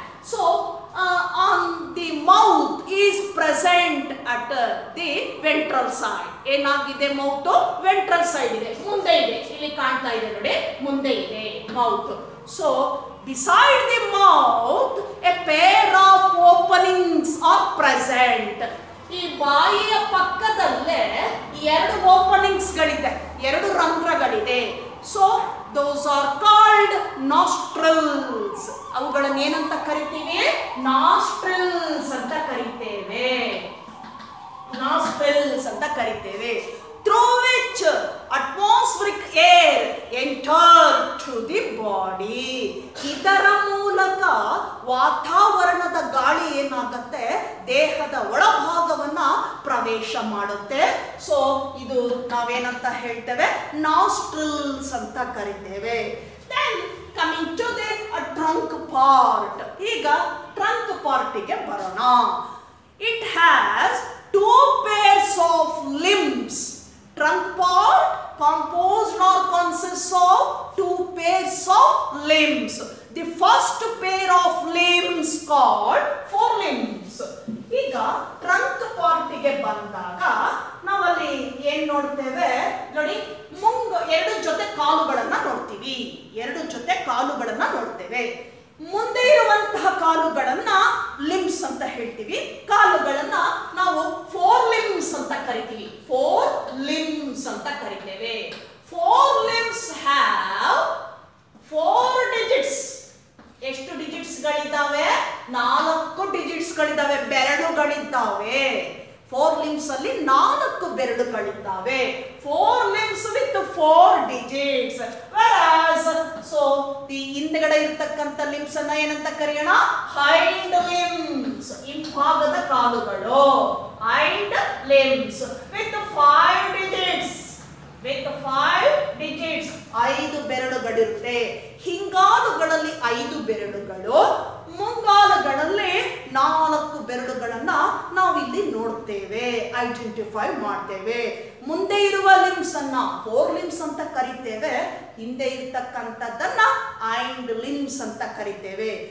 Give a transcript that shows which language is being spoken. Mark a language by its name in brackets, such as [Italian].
[English] So on the mouth is present at the ventral side. [Kannada] ಏನಾಗಿದೆ? Mouth ventral side ಇದೆ, ಮುಂದೆ ಇದೆ. ಇಲ್ಲಿ ಕಾಣ್ತಾ ಇದೆ ನೋಡಿ, ಮುಂದೆ ಇದೆ mouth. [English] So beside the mouth a pair of openings are present. [Kannada] ಈ ಬಾಯಿಯ ಪಕ್ಕದಲ್ಲೇ ಎರಡು ಓಪನಿಂಗ್ಸ್ ಗಳಿದೆ, ಎರಡು ರಂಧ್ರಗಳಿದೆ. [English] So those are called nostrils. [Kannada] ಅವುಗಳನ್ನು ಏನಂತ ಕರಿತೀವಿ? nostrils ಅಂತ ಕರಿತೇವೆ. nostrils ಅಂತ ಕರಿತೇವೆ. [English] through which atmospheric air enter to the body. [Kannada] ಇದರ ಮೂಲಕ ವಾತಾವರಣದ ಗಾಳಿ ಏನಾಗುತ್ತೆ? ದೇಹದ ಒಳಭಾಗವನ್ನ ಪ್ರವೇಶ ಮಾಡುತ್ತೆ. ಸೊ ಇದು ನಾವೇನಂತ ಹೇಳ್ತೇವೆ? ನಾಸ್ಟ್ರಿಲ್ಸ್ ಅಂತ ಕರಿತೇವೆ. [English] Then coming to the trunk part. [Kannada] ಈಗ ಟ್ರಂಕ್ ಪಾರ್ಟಿಗೆ ಬರೋಣ. [English] It has 2 pairs of limbs. Trunk part composed or consists of 2 pairs of limbs. The first pair of limbs called forelimbs. [Kannada] ಈಗ ಟ್ರಂಕ್ ಪಾರ್ಟಿಗೆ ಬಂದಾಗ ನಾವಲ್ಲಿ ಏನ್ ನೋಡ್ತೇವೆ ನೋಡಿ? ಎರಡು ಜೊತೆ ಕಾಲುಗಳನ್ನ ನೋಡ್ತೀವಿ. ಎರಡು ಜೊತೆ ಕಾಲುಗಳನ್ನ ನೋಡ್ತೇವೆ. ಮುಂದೆ ಇರುವಂತಹ ಕಾಲುಗಳನ್ನ ಲಿಂಬ್ಸ್ ಅಂತ ಹೇಳ್ತೀವಿ. ಕಾಲುಗಳನ್ನ ನಾವು 4 limbs ಅಂತ ಕರಿತೀವಿ. 4 limbs ಅಂತ ಕರಿತೇವೆ. [English] 4 limbs have 4 digits. [Kannada] ಎಷ್ಟು ಡಿಜಿಟ್ಸ್ ಗಳಿದ್ದಾವೆ? 4 ಡಿಜಿಟ್ಸ್ ಗಳಿದ್ದಾವೆ, ಬೆರಳುಗಳಿದ್ದಾವೆ. [English] 4 limbs [Kannada] ಅಲ್ಲಿ 4 ಬೆರಳುಗಳಿದ್ದಾವೆ. [English] 4 limbs with 4 digits. Whereas so the [Kannada] ಹಿಂದೆಗಡೆ ಇರತಕ್ಕಂತ ಲಿಂಬ್ಸ್ ಅನ್ನ ಏನಂತ ಕರೆಯೋಣ? [English] hind limbs. [Kannada] ಹಿಂಭಾಗದ ಕಾಲುಗಳು [English] hind limbs with 5 digits. with 5 digits [Kannada] 5 ಬೆರಳುಗಳಿರುತ್ತೆ. ಹಿಂಗಾಲುಗಳಲ್ಲಿ 5 ಬೆರಳುಗಳು, ಮುಂಗಾಲುಗಳಲ್ಲಿ 4 ಬೆರಳುಗಳನ್ನ ನಾವಿಲ್ಲಿ ನೋಡ್ತೇವೆ, ಐಡೆಂಟಿಫೈ ಮಾಡ್ತೇವೆ. ಮುಂದೆ ಇರುವ ಲಿಂಬ್ಸ್ ಅನ್ನ 4 limbs ಅಂತ ಕರಿತೇವೆ, ಹಿಂದೆ ಇರ್ತಕ್ಕಂಥದ್ದನ್ನ hind limbs ಅಂತ ಕರಿತೇವೆ.